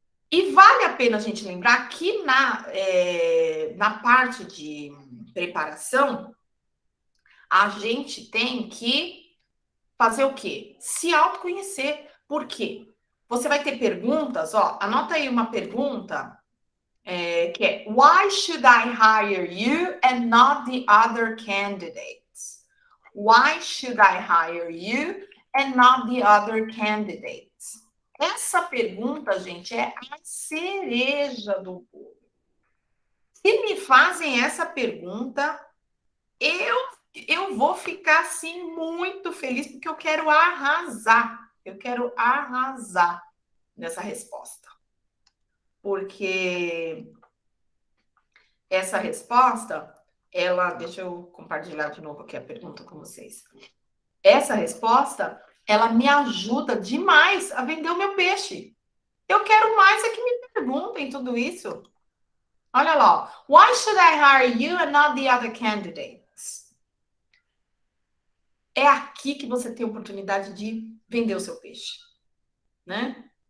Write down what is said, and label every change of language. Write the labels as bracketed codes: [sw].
[pt] E vale a pena a gente lembrar que na parte de preparação, a gente tem que fazer o quê? Se autoconhecer. Por quê? Você vai ter perguntas, ó, anota aí uma pergunta que é [en] Why should I hire you and not the other candidates? Why should I hire you and not the other candidates? [pt] Essa pergunta, gente, é a cereja do bolo. Se me fazem essa pergunta, eu vou ficar assim muito feliz porque eu quero arrasar. Eu quero arrasar nessa resposta. Porque essa resposta, deixa eu compartilhar de novo aqui a pergunta com vocês. Essa resposta, ela me ajuda demais a vender o meu peixe. Eu quero mais é que me perguntem tudo isso. Olha lá, [en] why should I hire you and not the other candidates? [pt] É aqui que você tem a oportunidade de vender o seu peixe, né?